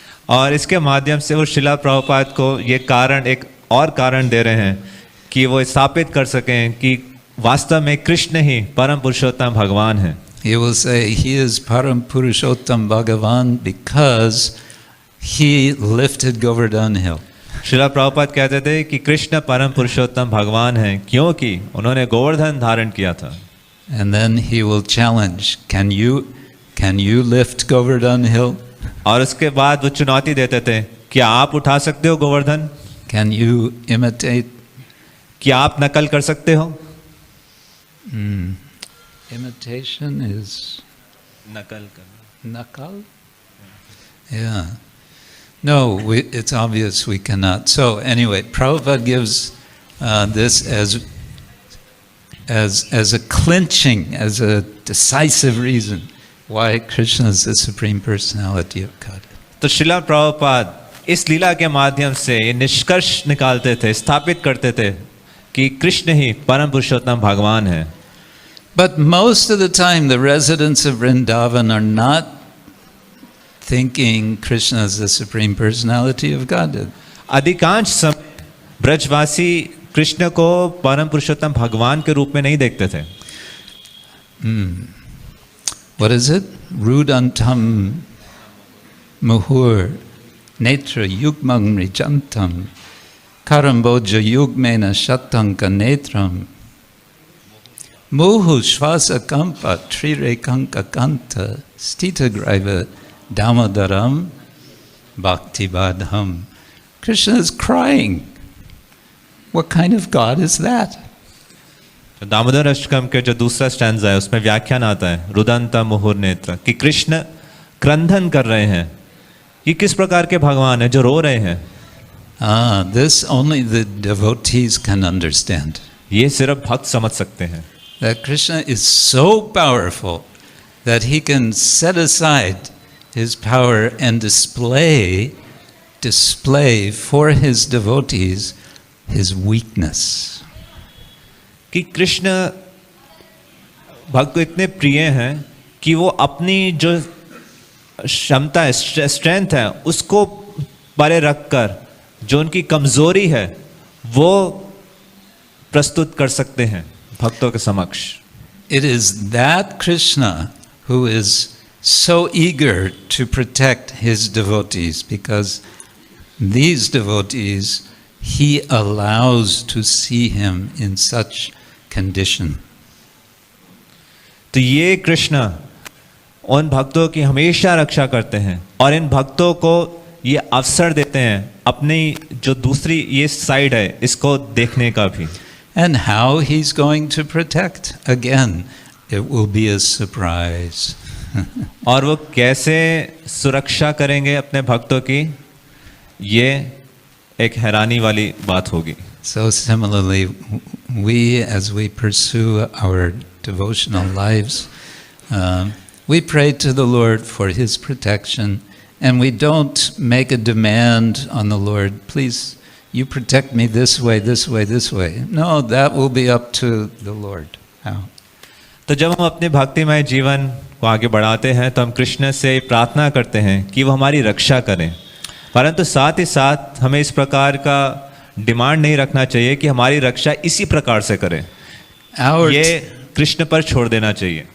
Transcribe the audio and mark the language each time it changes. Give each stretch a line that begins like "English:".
Hindi: और इसके माध्यम से वो श्रीला प्रभुपाद को ये कारण, एक और कारण दे रहे हैं कि वो स्थापित कर सकें कि वास्तव में कृष्ण ही परम पुरुषोत्तम भगवान हैं.
English: He will say he is Param Purushottam Bhagavan because he lifted Govardhan hill.
Hindi: Srila Prabhupada कहते थे कि कृष्ण परम पुरुषोत्तम भगवान हैं क्योंकि उन्होंने गोवर्धन धारण किया था.
English: And then he will challenge, can you lift Govardhan hill?
Hindi: और उसके बाद वो चुनौती देते थे, क्या आप उठा सकते हो गोवर्धन?
English: Can you imitate?
Hindi: क्या आप नकल कर सकते हो?
English: Imitation is
Hindi: नकल करना.
English: nakal? Yeah. No, it's obvious we cannot. So anyway, Prabhupada gives this as a clinching, as a decisive reason why Krishna is the Supreme Personality of God.
Hindi: तो श्रीला प्रभुपाद इस लीला के माध्यम से ये निष्कर्ष निकालते थे, स्थापित करते थे कि कृष्ण ही परम पुरुषोत्तम भगवान है.
English: But most of the time the residents of Vrindavan are not thinking Krishna is the Supreme Personality of Godhead.
Hindi: अधिकांश समय ब्रजवासी कृष्ण को परम पुरुषोत्तम भगवान के रूप में नहीं देखते थे.
English: What is it?
Sanskrit: Rudantam muhur netra yugmang rijantam karamboja yugmena shatanka netram muhu shvasa kampa trirekanka kanta stitagraiva damadaram bhaktivadham.
English: Krishna is crying. What kind of God is that?
Hindi: Damodar Ashtakam के जो दूसरा स्टैंजा है उसमें व्याख्यान आता है
Sanskrit: रुदंत मुहुर नेत्र
Hindi: कि कृष्ण क्रंदन कर रहे हैं. ये किस प्रकार के भगवान है जो रो रहे हैं?
English: This only the devotees can understand.
Hindi: ये सिर्फ भक्त समझ सकते हैं.
English: That Krishna is so powerful that he can set aside his power and display for his devotees his weakness.
Hindi: कि कृष्ण भक्त को इतने प्रिय हैं कि वो अपनी जो क्षमता है, स्ट्रेंथ है, उसको परे रखकर जो उनकी कमजोरी है वो प्रस्तुत कर सकते हैं भक्तों के समक्ष.
English: It is that Krishna who is so eager to protect his devotees, because these devotees he allows to see him in such condition.
Hindi: तो ये कृष्ण उन भक्तों की हमेशा रक्षा करते हैं और इन भक्तों को ये अवसर देते हैं अपनी जो दूसरी ये साइड है इसको देखने का भी.
English: And how he's going to protect? Again, it will be a surprise.
Hindi: और वो कैसे सुरक्षा करेंगे अपने भक्तों की, ये एक हैरानी वाली बात होगी.
English: So similarly, we, as we pursue our devotional lives, we pray to the Lord for His protection, and we don't make a demand on the Lord, please, you protect me this way, this way, this way. No, that will be up to the Lord. How?
Hindi: तो जब हम अपने भक्तिमय जीवन को आगे बढ़ाते हैं तो हम कृष्ण से प्रार्थना करते हैं कि वो हमारी रक्षा करें, परंतु साथ ही साथ हमें इस प्रकार का डिमांड नहीं रखना चाहिए कि हमारी रक्षा इसी प्रकार से करें. ये कृष्ण पर छोड़ देना चाहिए.